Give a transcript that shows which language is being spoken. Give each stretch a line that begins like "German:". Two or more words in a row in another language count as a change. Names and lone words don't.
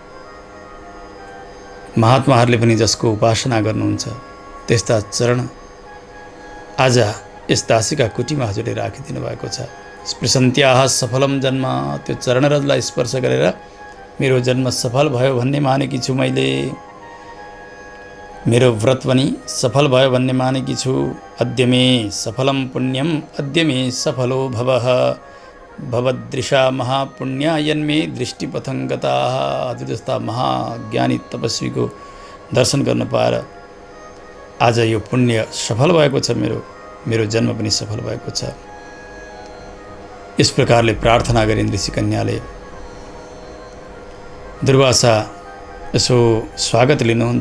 Nepali: महात्माहरूले पनि जसको उपासना गर्नुहुन्छ त्यस्ता चरण आज यस दासीका कुटीमा हजुरले राखिदिनु भएको छ।
Sanskrit: स्पृशन्त्याः सफलम जन्म,
Nepali: त्यो चरणरजलाई स्पर्श गरेर मेरो जन्म सफल भयो भन्ने मानेकी छु मैले। मेरो व्रत पनि सफल भयो भन्ने मानेकी छु।
Sanskrit: अद्य मे सफलम पुण्यम अद्य मे सफलो भवः भवदृशा महापुण्या यन्मे दृष्टिपथं गताः।
Nepali: हजुर जस्ता महाज्ञानी तपस्वीको दर्शन गर्न पाएर आज यो पुण्य सफल भएको छ। मेरो जन्म पनि सफल भएको छ। यस प्रकारले प्रार्थना गरिन् ऋषिकन्याले। दुर्वासा यसो स्वागत लिनुहुन्छ।